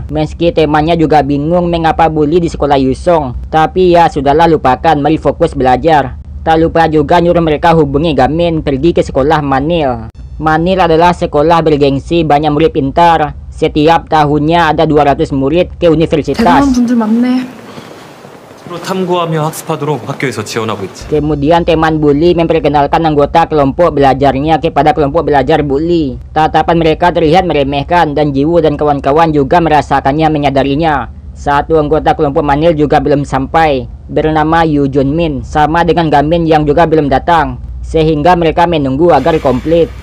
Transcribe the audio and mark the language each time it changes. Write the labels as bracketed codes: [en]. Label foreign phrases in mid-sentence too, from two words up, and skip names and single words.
[id] Meski temannya juga bingung mengapa Bu Lee di sekolah Yusong, tapi ya sudahlah, lupakan, mari fokus belajar. Tak lupa juga nyuruh mereka hubungi Gamin pergi ke sekolah Manil. Manil adalah sekolah bergengsi, banyak murid pintar. Setiap tahunnya ada 200 murid ke universitas. [ko] 대단한 분들 많네. 서로 탐구하며 학습하도록 학교에서 지원하고 있지. [id] Kemudian teman Bu Lee memperkenalkan anggota kelompok belajarnya kepada kelompok belajar Bu Lee. Tatapan mereka terlihat meremehkan dan Jiwoo dan kawan-kawan juga merasakannya menyadarinya. Satu anggota kelompok Manil juga belum sampai, bernama Yoo Jun Min, sama dengan Gamin yang juga belum datang, sehingga mereka menunggu agar komplit.